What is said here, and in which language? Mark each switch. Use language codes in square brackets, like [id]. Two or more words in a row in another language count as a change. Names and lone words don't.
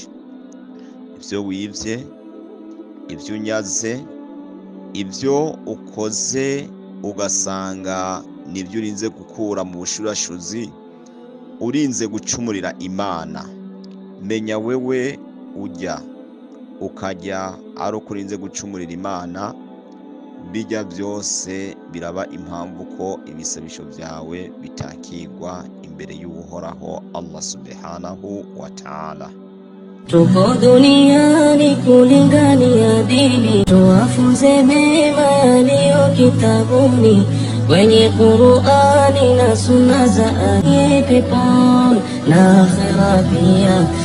[rn] Ivyo wivye, ivyo unyaze, ivyo ukoze ugasanga nivyo urinze gukura mu bushurashuzi, urinze gucumurira Imana, menya wewe ujya ukajya ari uko urinze gucumurira Imana, bijya byose biraba impamvu ko ibisabisho vyawe bitakirwa imbere y'uhoraho Allah [ar] سبحانه وتعالى. [sw] Tuko duniani kulingania dini, tuwafunze mema yaliyo kitabuni, kwenye Qur'ani na sunna za peponi na akhera pia.